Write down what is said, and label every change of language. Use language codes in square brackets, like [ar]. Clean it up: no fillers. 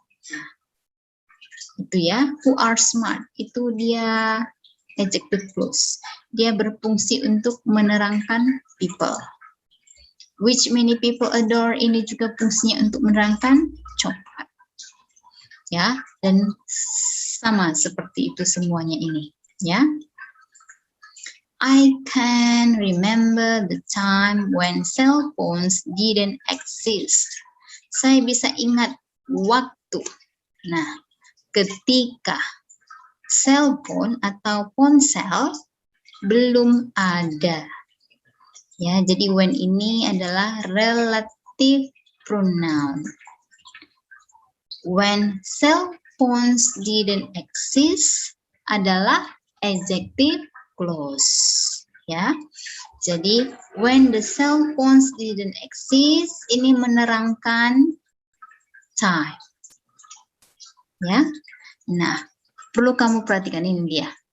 [id] Nah, itu ya, [en] who are smart. [id] Itu dia adjective clause. Dia berfungsi untuk menerangkan people. [en] Which many people adore [id] ini juga fungsinya untuk menerangkan coklat. Ya, dan sama seperti itu semuanya ini, ya. [en] I can remember the time when cell phones didn't exist. [id] Saya bisa ingat waktu. Nah, ketika cell phone atau ponsel belum ada. Ya, jadi when ini adalah relative pronoun. [en] When cell phones didn't exist, [id] adalah adjective clause. Ya, jadi [en] when the cell phones didn't exist, [id] ini menerangkan time. Ya, nah perlu kamu perhatikan ini dia.